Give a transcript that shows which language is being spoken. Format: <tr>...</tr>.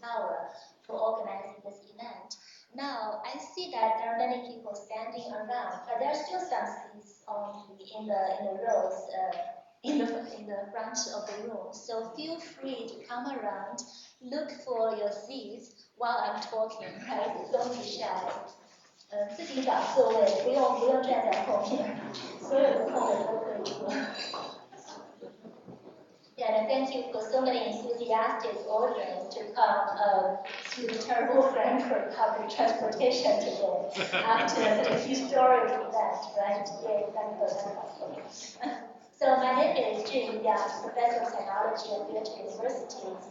<en>Laura for organizing this event. Now, I see that there are many people standing around, but there are still some seats in the rows in the front of the room. So feel free to come around, look for your seats while I'm talking, right? Don't be shy.</en> <zh>自己找座位，不用站在后面，所有的后面都可以坐。</zh> <en>Yeah, and thank you for so many enthusiastic audience to come to Literary Frankfurt public transportation today after such a historic event, right? Yay, thank you. So my name is Zhiyi, Professor of Technology at Goethe University.</en>